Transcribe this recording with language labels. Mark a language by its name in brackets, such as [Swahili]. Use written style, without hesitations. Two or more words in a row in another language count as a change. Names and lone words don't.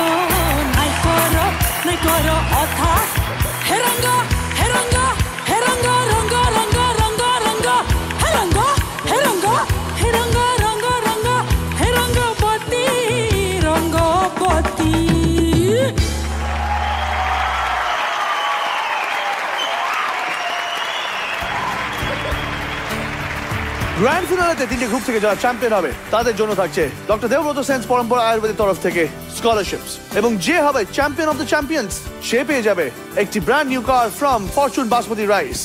[Hindi] नाई करो था. हे रंगा, हे रंगा, हे रंगा, रंगा, रंगा, रंगा, रंगा, हे रंगा, हे रंगा, हे रंगा, रंगा, रंगा, हे रंगपति, रंगपति. [Bangla] গ্র্যান্ড ফিনালেতে তিনটে গ্রুপ থেকে যারা চ্যাম্পিয়ন হবে তাদের জন্য থাকছে ডক্টর দেবব্রত সেন্স পরম্পরা আয়ুর্বেদের তরফ থেকে স্কলারশিপস এবং যে হবে [English] champion of the champions [Bangla] সে পেয়ে যাবে একটি [English] brand new car from Fortune Basmati rice.